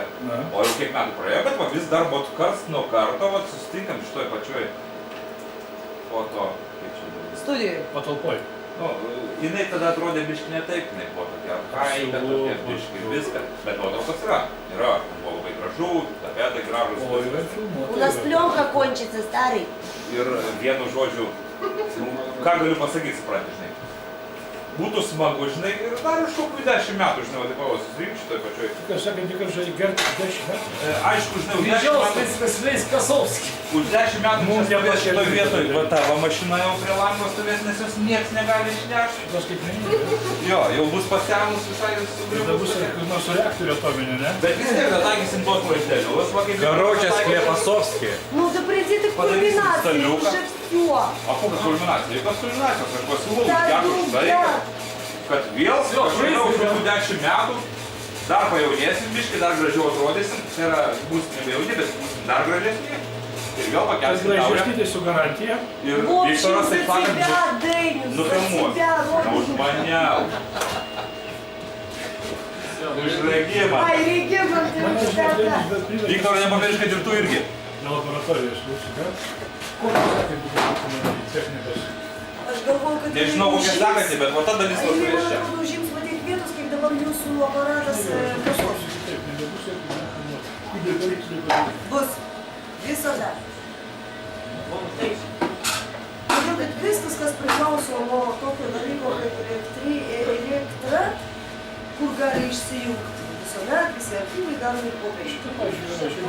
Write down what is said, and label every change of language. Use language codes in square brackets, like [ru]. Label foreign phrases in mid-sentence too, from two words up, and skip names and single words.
[lt] O jau kiek metų praėjo, bet va, vis dar buvo karts nuo karto, va, susitinkam šitoj pačioj foto, kaip čia dabar. [ru] Студию. [lt] patalpoj. Nu, jinai tada atrodė biški ne taip, jinai buvo tokia archaika, tokia biški viską, bet nuotraukos yra. Yra, buvo labai gražu, tapetai gražus. [ru] У нас пленка кончится, старый. [lt] Ir vienu žodžiu, nu, ką galiu pasakyti, supranti, žinai. Būtų smagu, žinai, ir dar už kokių 10 metų, žinai, va taip va, susirinkti šitoj pačioj. Kas sakė, tik aš gerti 10 metų. Aišku, žinai, už 10 Didžiausias metų, Vasilijus Kasovskis. už 10 metų Mums čia stovės nepakėlė. šitoj vietoj, va tavo mašina jau prie lango stovės, nes jos nieks negali išnešti. Tas kaip ne. Jo, jau bus pasenus visai Tada sugriuvus. bus nors reaktorių atominė, ne? Bet vis tiek dataikysim tuos vaizdelius, va kaip... [ru] Короче, Склепосовский. Ну да приди ты к [lt] Padarysim [ru] кульминации, [lt] staliuką. [ru] уже все. [lt] O kokios kulminacijos? Jokios kulminacijos, aš pasiūlau [ru] Да, [lt] gerų [ru] ну [lt] štai, [ru] да. [lt] kad vėl kažkada už kokių 10 metų dar pajaunėsim biškai, dar gražiau atrodysim, tai yra, būsim nebe jauni, bet būsim dar gražesni ir vėl Tas pakelsim taurę gražesnį tai su garantija. ir [ru] В общем, [lt] Viktoras [ru] за [lt] taip sakant [ru] тебя, Дэниус, за [lt] nufilmuos. [ru] тебя, [lt] Na, už [ru] Родина. [lt] mane. Už regimą. Ai, Regimantai, universitetą. Viktor, nepamiršk, kad ir tu irgi. Na laboratoriją aš klausiu, ką? Kokios kaip būtų technikos? Aš galvoju, kad... Nežinau, kokia sekasi, bet va ta dalis Jinai, man užmirščia. atrodo, užims va tiek vietos, kaip dabar jūsų aparatas kasos. Taip, nebebus jokių nežinau. Bus. Visada. Taip. Todėl, kad viskas, kas priklauso nuo tokio dalyko, kaip elektra, kur gali išsijungti. Вisuomet visi archyvai daromi popieriai.